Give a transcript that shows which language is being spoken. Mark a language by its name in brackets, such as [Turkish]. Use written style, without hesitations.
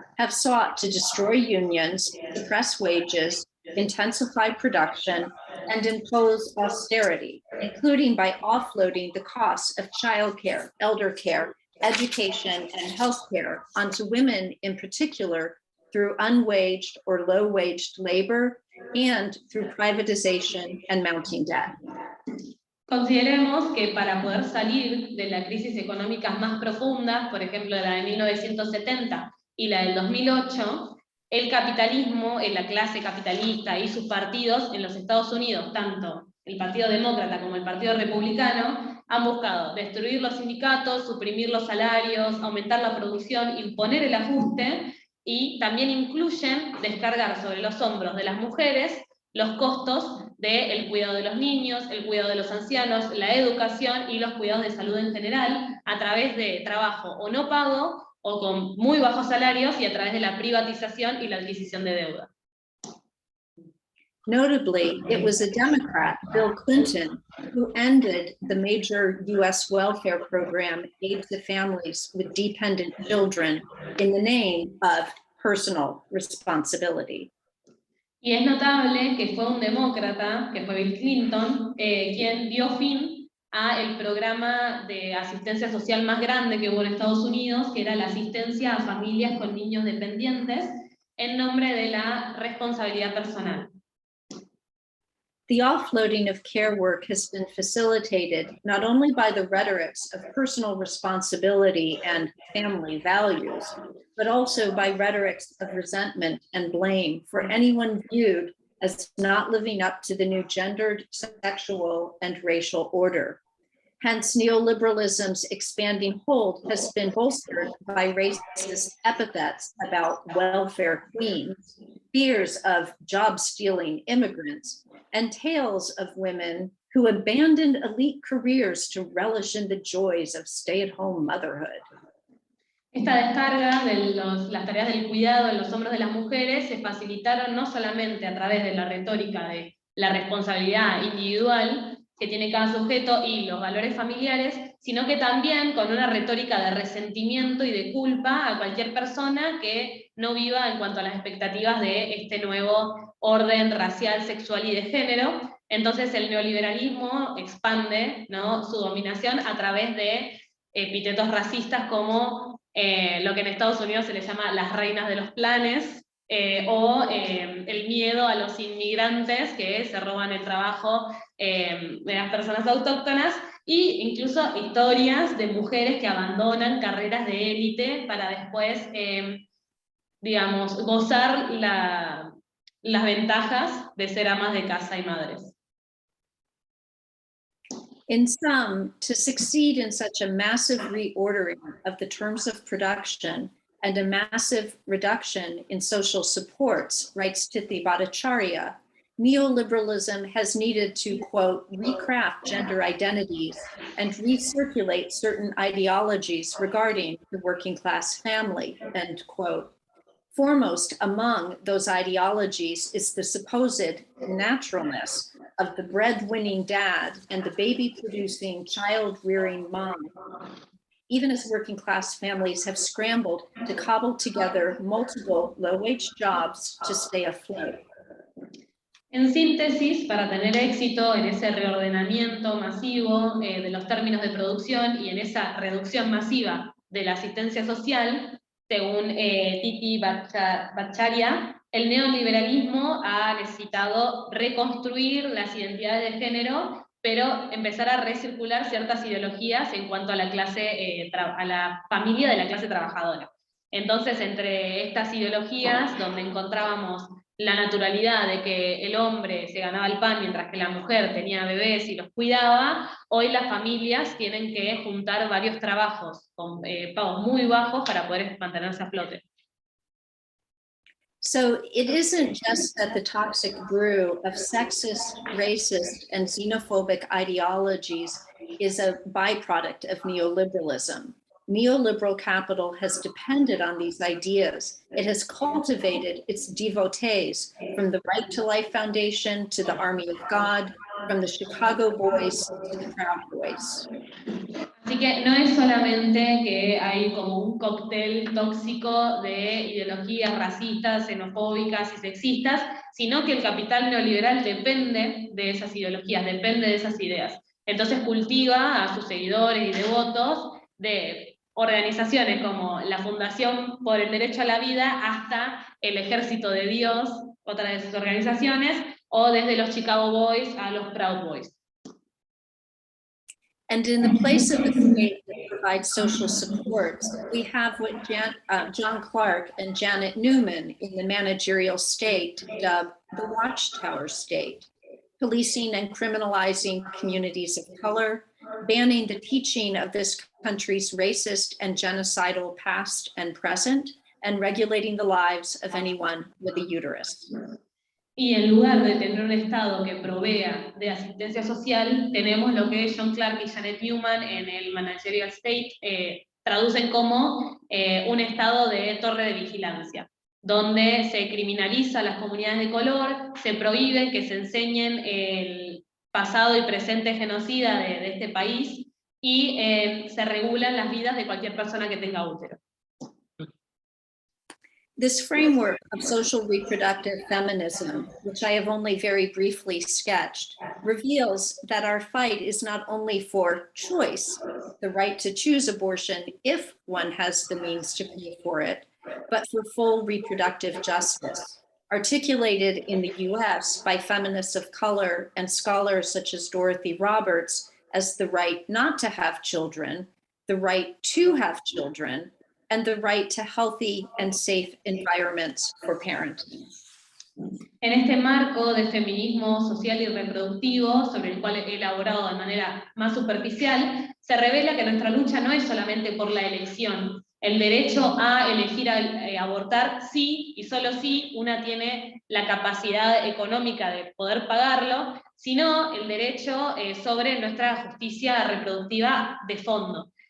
[English] have sought to destroy unions, suppress wages, intensify production, and impose austerity, including by offloading the costs of childcare, elder care, education, and healthcare onto women in particular through unwaged or low-waged labor and through privatization and mounting debt. [Spanish] Consideremos que para poder salir de las crisis económicas más profundas, por ejemplo la de 1970 y la del 2008, el capitalismo, la clase capitalista y sus partidos en los Estados Unidos, tanto el Partido Demócrata como el Partido Republicano, han buscado destruir los sindicatos, suprimir los salarios, aumentar la producción, imponer el ajuste, y también incluyen descargar sobre los hombros de las mujeres los costos del cuidado de los niños, el cuidado de los ancianos, la educación y los cuidados de salud en general, a través de trabajo o no pago, o con muy bajos salarios, y a través de la privatización y la adquisición de deuda. [English] Notably, it was a Democrat, Bill Clinton, who ended the major US welfare program, Aid to Families with Dependent Children, in the name of personal responsibility. [Spanish] Y es notable que fue un demócrata, que fue Bill Clinton, quien dio fin a el programa de asistencia social más grande que hubo en Estados Unidos, que era la asistencia a familias con niños dependientes, en nombre de la responsabilidad personal. [English] The offloading of care work has been facilitated not only by the rhetorics of personal responsibility and family values, but also by rhetorics of resentment and blame for anyone viewed as not living up to the new gendered, sexual, and racial order. Hence, neoliberalism's expanding hold has been bolstered by racist epithets about welfare queens, fears of job-stealing immigrants, and tales of women who abandoned elite careers to relish in the joys of stay-at-home motherhood. [Spanish] Esta descarga de las tareas del cuidado en los hombros de las mujeres se facilitaron no solamente a través de la retórica de la responsabilidad individual que tiene cada sujeto y los valores familiares, sino que también con una retórica de resentimiento y de culpa a cualquier persona que no viva en cuanto a las expectativas de este nuevo orden racial, sexual y de género. Entonces el neoliberalismo expande, ¿no?, su dominación a través de epítetos racistas como lo que en Estados Unidos se le llama las reinas de los planes, o el miedo a los inmigrantes que se roban el trabajo de las personas autóctonas, e incluso historias de mujeres que abandonan carreras de élite para después, digamos, gozar las ventajas de ser amas de casa y madres. [English] In sum, to succeed in such a massive reordering of the terms of production and a massive reduction in social supports, writes Tithi Bhattacharya, neoliberalism has needed to, quote, recraft gender identities and recirculate certain ideologies regarding the working class family, end quote. Foremost among those ideologies is the supposed naturalness of the breadwinning dad and the baby-producing, child-rearing mom, even as working class families have scrambled to cobble together multiple low-wage jobs to stay afloat. [Spanish] En síntesis, para tener éxito en ese reordenamiento masivo de los términos de producción y en esa reducción masiva de la asistencia social, según Tithi Bhattacharya, el neoliberalismo ha necesitado reconstruir las identidades de género, pero empezar a recircular ciertas ideologías en cuanto a la clase, a la familia de la clase trabajadora. Entonces, entre estas ideologías, donde encontrábamos la naturalidad de que el hombre se ganaba el pan mientras que la mujer tenía bebés y los cuidaba, hoy las familias tienen que juntar varios trabajos con pagos muy bajos para poder mantenerse a flote. [English] So it isn't just that the toxic brew of sexist, racist, and xenophobic ideologies is a byproduct of neoliberalism. Neoliberal capital has depended on these ideas. It has cultivated its devotees, from the Right to Life Foundation to the Army of God, from the Chicago Boys to the Proud Boys. [Spanish] Así que no es solamente que hay como un cóctel tóxico de ideologías racistas, xenofóbicas y sexistas, sino que el capital neoliberal depende de esas ideologías, depende de esas ideas. Entonces cultiva a sus seguidores y devotos de organizaciones como la Fundación por el Derecho a la Vida hasta el Ejército de Dios, otra de sus organizaciones, o desde los Chicago Boys a los Proud Boys. [English] And in the place of the state that provides social supports, we have what John Clark and Janet Newman in the managerial state dub the Watchtower state, policing and criminalizing communities of color, banning the teaching of this country's racist and genocidal past and present, and regulating the lives of anyone with a uterus. [Spanish] Y en lugar de tener un Estado que provea de asistencia social, tenemos lo que John Clark y Janet Newman en el Managerial State traducen como un estado de torre de vigilancia, donde se criminaliza a las comunidades de color, se prohíbe que se enseñen el pasado y presente genocida de este país, y se regulan las vidas de cualquier persona que tenga útero. [English] This framework of social reproductive feminism, which I have only very briefly sketched, reveals that our fight is not only for choice, the right to choose abortion if one has the means to pay for it, but for full reproductive justice, articulated in the US by feminists of color and scholars such as Dorothy Roberts as the right not to have children, the right to have children, and the right to healthy and safe environments for parenting. [Spanish] En este marco de feminismo social y reproductivo, sobre el cual he elaborado de manera más superficial, se revela que nuestra lucha no es solamente por la elección, el derecho a elegir abortar sí y solo si una tiene la capacidad económica de poder pagarlo, sino el derecho sobre nuestra justicia reproductiva de fondo.